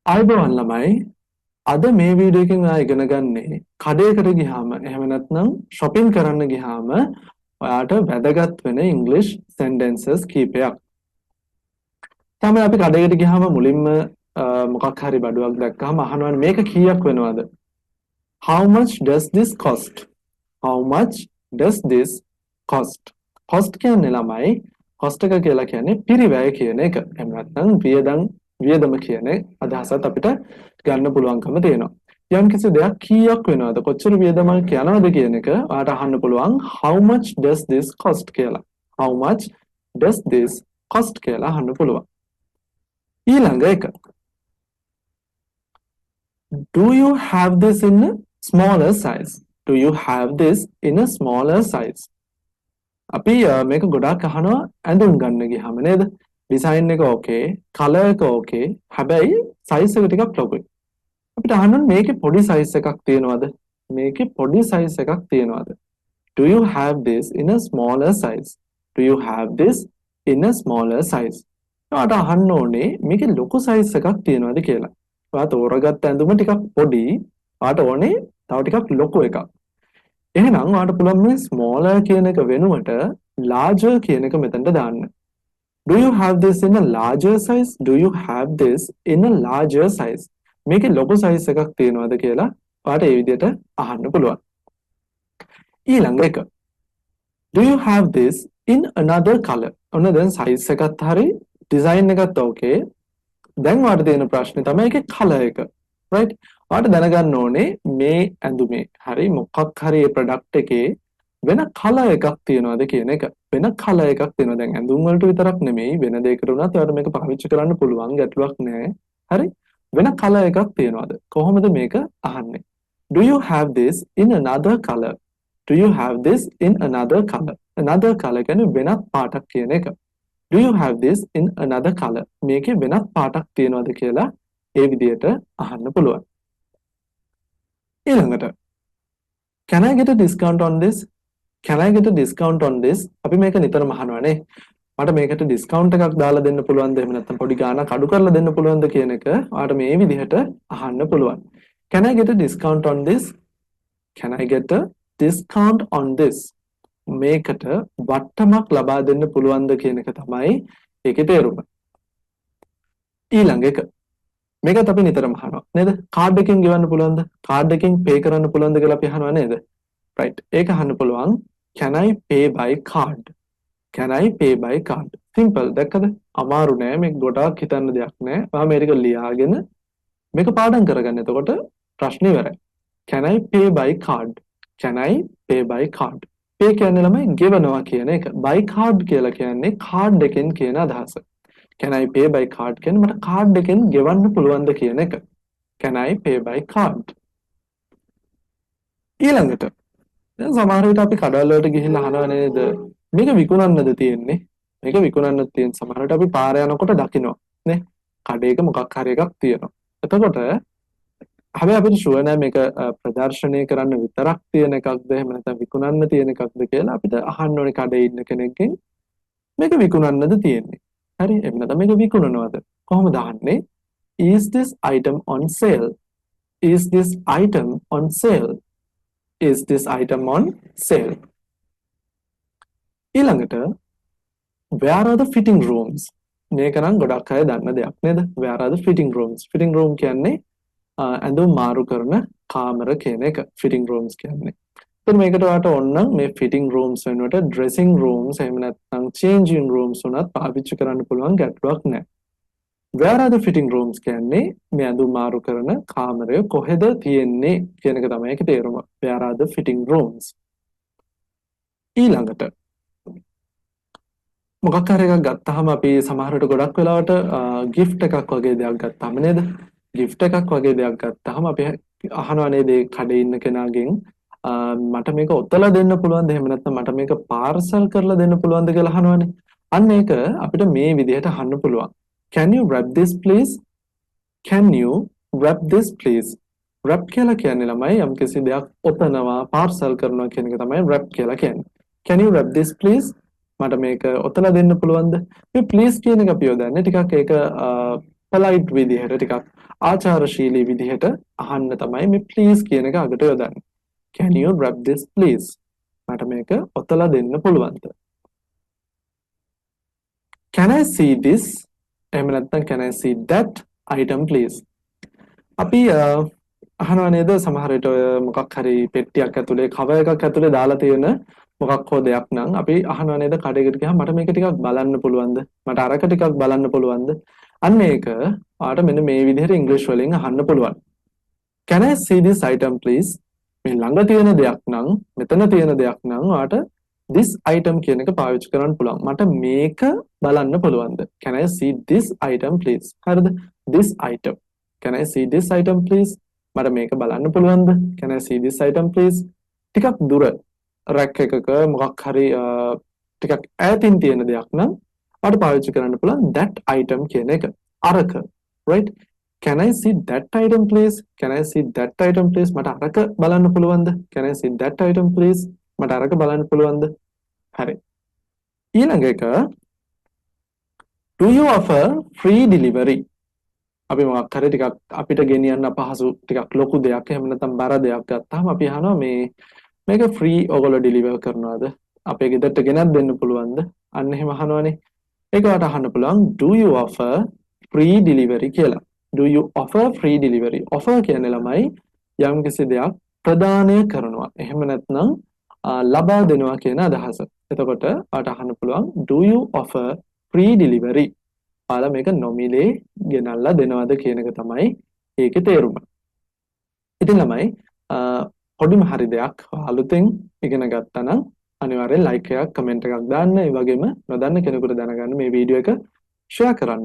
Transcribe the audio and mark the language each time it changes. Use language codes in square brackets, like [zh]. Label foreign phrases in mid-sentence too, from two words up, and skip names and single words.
[si] ආයුබෝවන් ළමයි අද මේ වීඩියෝ එකෙන් ආ ඉගෙන ගන්නේ කඩේකට ගියාම එහෙම නැත්නම් shopping කරන්න ගියාම ඔයාට වැදගත් වෙන [en] English sentences [si] කීපයක්. තමයි අපි කඩේකට ගියාම මුලින්ම මොකක් හරි බඩුවක් දැක්කම අහනවා මේක කීයක් වෙනවද? [en] How much does this cost? How much does this cost? [si] Cost කියන්නේ ළමයි cost එක කියලා කියන්නේ පිරිවැය කියන එක. එහෙම නැත්නම් වියදම කියන අදහසත් අපිට ගන්න පුළුවන්කම තියෙනවා. යම් කිසි දෙයක් කීයක් වෙනවද කොච්චර වියදමක් යනවද කියන එක ඔයාලට අහන්න පුළුවන් [en] how much does this cost [si] කියලා. [en] How much does this cost [si] කියලා අහන්න පුළුවන්. ඊළඟ එක. [en] Do you have this in a smaller size? Do you have this in a smaller size? [si] අපි මේක ගොඩාක් අහනවා ඇඳුම් ගන්න ගියාම නේද? ඩිසයින් එක ඕකේ, කලර් එක ඕකේ. හැබැයි සයිස් එක ටිකක් ලොකුයි. අපිට අහන්න මේකේ පොඩි සයිස් එකක් තියෙනවද? මේකේ පොඩි සයිස් එකක් තියෙනවද? [en] Do you have this in a smaller size? Do you have this in a smaller size? [si] ඔයාට අහන්න ඕනේ මේකේ ලොකු සයිස් එකක් තියෙනවද කියලා. ඔයා තෝරගත්ත ඇඳුම ටිකක් පොඩි. ඔයාට ඕනේ තව ටිකක් ලොකු එකක්. එහෙනම් ඔයාට පුළුවන් මේ smaller කියන එක වෙනුවට larger කියන එක මෙතනට දාන්න. [en] Do you have this in a larger size? Do you have this in a larger size? [si] මේකේ ලොකු size එකක් තියෙනවද කියලා ඔයාට ඒ විදිහට අහන්න පුළුවන්. ඊළඟ එක. [en] Do you have this in another color? [si] ඔන්න දැන් size එකත් හරි design එකත් okay. දැන් ඔයාට තියෙන ප්‍රශ්නේ තමයි ඒකේ color එක. right? ඔයාට දැනගන්න ඕනේ මේ ඇඳුමේ හරි මොකක් හරි මේ product එකේ වෙන කලර් එකක් තියෙනවද කියන එක. වෙන කලර් එකක් තියෙනවා. දැන් ඇඳුම් වලට විතරක් නෙමෙයි වෙන දෙයකට උනත් ඔයාලට මේක පාවිච්චි කරන්න පුළුවන් ගැටලුවක් නැහැ. හරි? වෙන කලර් එකක් තියෙනවද? කොහොමද මේක අහන්නේ? [en] Do you have this in another color? Do you have this in another color? Another color [si] කියන්නේ වෙනත් පාටක් කියන එක. [en] Do you have this in another color? [si] මේකේ වෙනත් පාටක් තියෙනවද කියලා ඒ විදිහට අහන්න පුළුවන්. [en] ඊළඟට Can I get a discount on this? Can I get a discount on this? [si] අපි මේක නිතරම අහනවානේ. මට මේකට ඩිස්කවුන්ට් එකක් දාලා දෙන්න පුළුවන්ද? එහෙම නැත්නම් පොඩි ගාණක් අඩු කරලා දෙන්න පුළුවන්ද කියන එක ඔයාලට මේ විදිහට අහන්න පුළුවන්. Can I get a discount on this? Can I get a discount on this? මේකට වට්ටමක් ලබා දෙන්න පුළුවන්ද කියන එක තමයි ඒකේ තේරුම. ඊළඟ එක. මේකත් අපි නිතරම අහනවා නේද? කාඩ් එකකින් ගෙවන්න පුළුවන්ද? කාඩ් එකකින් පේ කරන්න පුළුවන්ද කියලා අපි අහනවා නේද? [en] right. [si] ඒක අහන්න පුළුවන් [en] can I pay by card? Can I pay by card? Simple. [si] දැක්කද? අමාරු නෑ. මේක ගොඩාක් හිතන්න දෙයක් නෑ. ඔයා මේක ලියාගෙන මේක පාඩම් කරගන්න. එතකොට ප්‍රශ්නේ ඉවරයි. [en] Can I pay by card? Can I pay by card? pay [si] කියන්නේ ළමයි ගෙවනවා කියන එක. [en] by card [si] කියලා කියන්නේ card එකෙන් කියන අදහස. [en] Can I pay by card [si] කියන්නේ මට card එකෙන් ගෙවන්න පුළුවන්ද කියන එක. [en] Can I pay by card? [si] ඊළඟට දැන් සමහර විට අපි කඩවල වලට ගිහිල්ලා අහනවා නේද මේක විකුණන්නද තියෙන්නේ? මේක විකුණන්න තියෙන සමහර විට අපි පාර යනකොට දකිනවා නේ කඩේක මොකක් හරි එකක් තියෙනවා. එතකොට හැබැයි අපිට ෂුවර් නෑ මේක ප්‍රදර්ශනය කරන්න විතරක් තියෙන එකක්ද එහෙම නැත්නම් විකුණන්න තියෙන එකක්ද කියලා අපිට අහන්න ඕනේ කඩේ ඉන්න කෙනෙක්ගෙන් මේක විකුණන්නද තියෙන්නේ? හරි එහෙම නැත්නම් මේක විකුණනවද? කොහොමද අහන්නේ? [en] Is this item on sale? Is this item on sale? Is this item on sale? ඊළඟට where are the fitting rooms? [si] මේක නම් ගොඩක් අය දන්න දෙයක් නේද? [en] Where are the fitting rooms? Fitting room [si] කියන්නේ ඇඳුම් මාරු කරන කාමර කියන එක. [en] Fitting rooms [si] කියන්නේ. ඉතින් මේකට ඔයාලට ඕන මේ [en] fitting rooms [si] වෙනුවට [en] dressing rooms [si] එහෙම නැත්නම් [en] changing rooms [si] උනත් පාවිච්චි කරන්න පුළුවන් ගැටලුවක් නැහැ. [en] Where are the fitting rooms [si] කියන්නේ මේ ඇඳුම් මාරු කරන කාමරය කොහෙද තියෙන්නේ කියන එක තමයි ඒකේ තේරුම. [en] Where are the fitting rooms? [si] ඊළඟට මොකක් හරි එකක් ගත්තාම අපි සමහර විට ගොඩක් වෙලාවට gift එකක් වගේ දෙයක් ගත්තාම නේද? gift එකක් වගේ දෙයක් ගත්තාම අපි අහනවා නේද ඒ කඩේ ඉන්න කෙනාගෙන් මට මේක ඔතලා දෙන්න පුළුවන්ද? එහෙම නැත්නම් මට මේක පාර්සල් කරලා දෙන්න පුළුවන්ද කියලා අහනවානේ. අන්න ඒක අපිට මේ විදිහට අහන්න පුළුවන්. [en] Can you wrap this please? Can you wrap this please? [si] wrap කියලා කියන්නේ ළමයි යම්කිසි දෙයක් ඔතනවා පාර්සල් කරනවා කියන එක තමයි wrap කියලා කියන්නේ. [en] Can you wrap this please? [si] මට මේක ඔතලා දෙන්න පුළුවන්ද? මේ please කියන එක අපි යොදන්නේ ටිකක් ඒක polite විදිහට ටිකක් ආචාරශීලී විදිහට අහන්න තමයි මේ please කියන එක අගට යොදන්නේ. [en] Can you grab this please? [si] මට මේක ඔතලා දෙන්න පුළුවන්ද? [en] Can I see this? [si] එහෙම නැත්නම් [en] can I see that item please? [si] අපි අහනවා නේද සමහර විට ඔය මොකක් හරි පෙට්ටියක් ඇතුලේ cover එකක් ඇතුලේ දාලා තියෙන මොකක් හෝ දෙයක් නම් අපි අහනවා නේද කඩේකට ගියාම මට මේක ටිකක් බලන්න පුළුවන්ද? මට අරක ටිකක් බලන්න පුළුවන්ද? අන්න ඒක ඔයාලට මෙන්න මේ විදිහට ඉංග්‍රීසි වලින් අහන්න පුළුවන්. [en] Can I see this item please? [si] මේ ළඟ තියෙන දෙයක් නම් මෙතන තියෙන දෙයක් නම් ඔයාලට [en] this item [si] කියන එක පාවිච්චි කරන්න පුළුවන්. මට මේක බලන්න පුළුවන්ද? [en] Can I see this item please? හරිද? This item. Can I see this item please? [si] මට මේක බලන්න පුළුවන්ද? [en] Can I see this item please? [si] ටිකක් දුර රැක් එකක මොකක් හරි ටිකක් ඈතින් තියෙන දෙයක් නම් මට පාවිච්චි කරන්න පුළුවන් [en] that item [si] කියන එක. අරක. [en] Right? Can I see that item please? Can I see that item please? [si] මට අරක බලන්න පුළුවන්ද? [en] Can I see that item please? [si] මට අරක බලන්න පුළුවන්ද? හරි. ඊළඟ එක [en] do you offer free delivery? [si] අපි මොකක් හරි ටිකක් අපිට ගෙනියන්න අපහසු ටිකක් ලොකු දෙයක් එහෙම නැත්නම් බර දෙයක් ගත්තාම අපි අහනවා මේක free ඔයගොල්ලෝ deliver කරනවද? අපේ ගෙදරට ගෙනත් දෙන්න පුළුවන්ද? අන්න එහෙම අහනවනේ. ඒකට අහන්න පුළුවන් [en] do you offer free delivery කියලා. Do you offer free delivery? [si] Offer කියන්නේ ළමයි යම්කිසි දෙයක් ප්‍රදානය කරනවා. එහෙම නැත්නම් ලබා දෙනවා කියන අදහස. එතකොට ඔයාලට අහන්න පුළුවන් [en] do you offer free delivery? [si] ඔයාලා මේක නොමිලේ ගෙනල්ලා දෙනවද කියන එක තමයි ඒකේ තේරුම. ඉතින් ළමයි පොඩිම හරි දෙයක් අලුතෙන් ඉගෙන ගත්තා නම් අනිවාර්යෙන් like එකක් comment එකක් දාන්න. ඒ වගේම නොදන්න කෙනෙකුට දැනගන්න මේ වීඩියෝ එක share කරන්න.